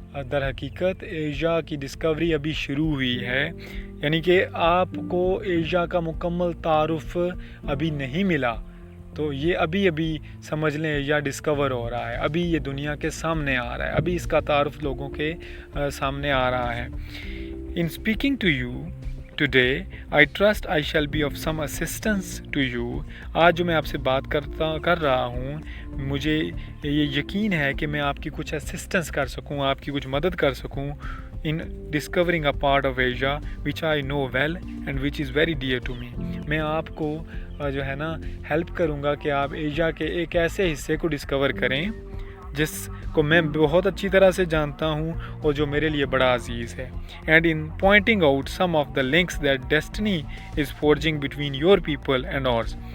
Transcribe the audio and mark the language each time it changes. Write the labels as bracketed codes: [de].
[ur] در حقیقت ایشیا کی ڈسکوری ابھی شروع ہوئی ہے، یعنی کہ آپ کو ایشیا کا مکمل تعارف ابھی نہیں ملا، تو یہ ابھی سمجھ لیں یا ڈسکور ہو رہا ہے، ابھی یہ دنیا کے سامنے آ رہا ہے، ابھی اس کا تعارف لوگوں کے سامنے آ رہا ہے۔ [en] in speaking to you today I trust I shall be of some assistance to you, [ur] آج جو میں آپ سے بات کر رہا ہوں، مجھے یہ یقین ہے کہ میں آپ کی کچھ اسسٹنس کر سکوں، آپ کی کچھ مدد کر سکوں، [en] in discovering a part of Asia which I know well and which is very dear to me. [ur] میں آپ کو جو ہے نا ہیلپ کروں گا کہ آپ ایشیا کے ایک ایسے حصے کو ڈسکور کریں جس کو میں بہت اچھی طرح سے جانتا ہوں اور جو میرے لیے بڑا عزیز ہے. [en] And in pointing out some of the links that destiny is forging between your people and ours.